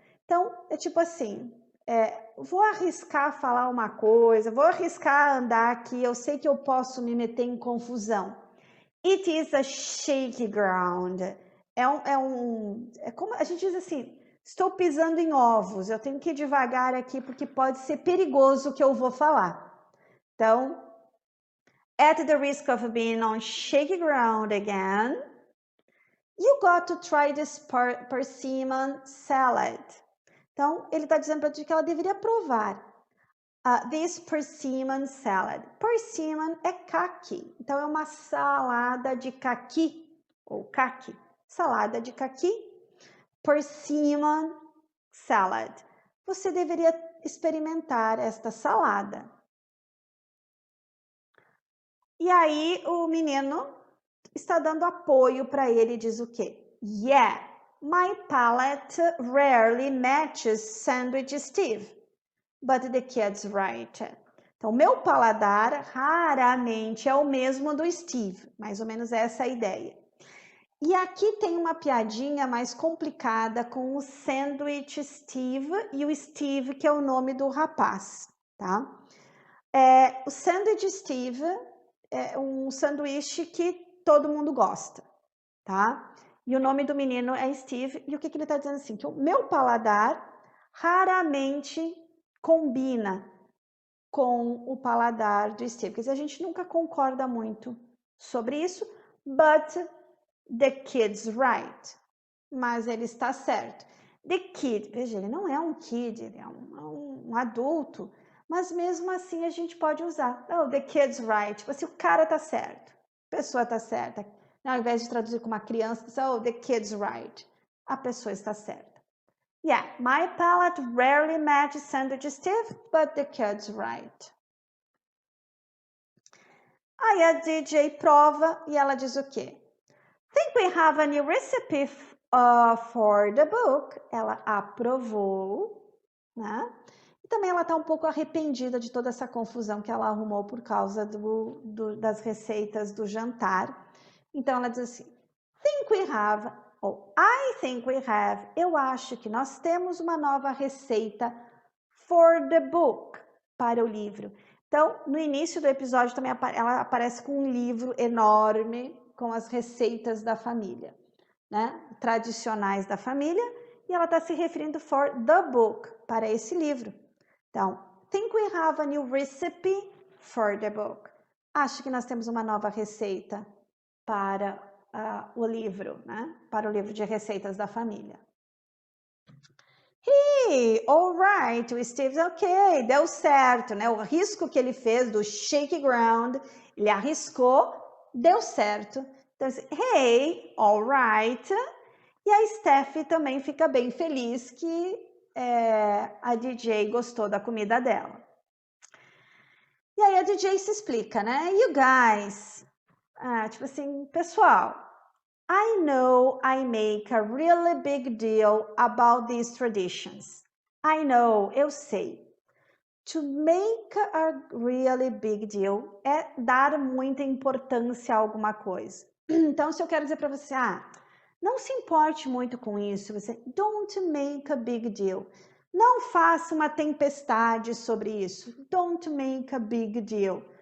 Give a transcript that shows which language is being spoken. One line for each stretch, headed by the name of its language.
Portuguese: Então, é tipo assim, vou arriscar falar uma coisa, vou arriscar andar aqui, eu sei que eu posso me meter em confusão.
English: It is a shaky ground.
Portuguese: É como a gente diz assim, estou pisando em ovos, eu tenho que ir devagar aqui porque pode ser perigoso o que eu vou falar.
English: Então, at the risk of being on shaky ground again, you got to try this persimmon salad.
Portuguese: Então, ele está dizendo para a gente que ela deveria provar
English: this persimmon salad.
Portuguese: Persimmon é caqui, então é uma salada de caqui, ou caqui, salada de caqui, persimmon salad. Você deveria experimentar esta salada. E aí o menino está dando apoio para ele e diz o quê?
English: Yeah, my palate rarely matches Sandwich Steve, but the kid's right.
Portuguese: Então, meu paladar raramente é o mesmo do Steve, mais ou menos essa é a ideia. E aqui tem uma piadinha mais complicada com o Sandwich Steve e o Steve, que é o nome do rapaz, tá? O Sandwich Steve é um sanduíche que todo mundo gosta, tá? E o nome do menino é Steve, e o que ele está dizendo assim? Que o meu paladar raramente combina com o paladar do Steve. Quer dizer, a gente nunca concorda muito sobre isso,
English: but the kid's right.
Portuguese: Mas ele está certo. The kid, veja, ele não é um kid, ele é um adulto, mas mesmo assim a gente pode usar.
English: Oh, the kid's right.
Portuguese: Tipo assim, o cara tá certo, a pessoa tá certa. Ao invés de traduzir com uma criança, diz,
English: oh, the kid's right.
Portuguese: A pessoa está certa.
English: Yeah, my palate rarely matches Sandwich Steve, but the kid's right.
Portuguese: Aí a DJ prova e ela diz o quê?
English: Think we have a new recipe for the book.
Portuguese: Ela aprovou, né? E também ela está um pouco arrependida de toda essa confusão que ela arrumou por causa das receitas do jantar. Então ela diz assim,
English: think we have,
Portuguese: ou
English: I think we have,
Portuguese: eu acho que nós temos uma nova receita
English: for the book,
Portuguese: para o livro. Então, no início do episódio também ela aparece com um livro enorme com as receitas da família, né? Tradicionais da família, e ela está se referindo
English: for the book,
Portuguese: para esse livro. Então,
English: think we have a new recipe for the book.
Portuguese: Acho que nós temos uma nova receita para o livro, né? Para o livro de receitas da família.
English: Hey, all right,
Portuguese: o Steve, ok, deu certo, né? O risco que ele fez do shake ground, ele arriscou, deu certo. Então,
English: hey, all right.
Portuguese: E a Steph também fica bem feliz que a DJ gostou da comida dela. E aí a DJ se explica, né?
English: You guys,
Portuguese: tipo assim, pessoal,
English: I know I make a really big deal about these traditions. I know,
Portuguese: eu sei. To make a really big deal é dar muita importância a alguma coisa. Então, se eu quero dizer para você, não se importe muito com isso, você
English: don't make a big deal.
Portuguese: Não faça uma tempestade sobre isso.
English: Don't make a big deal.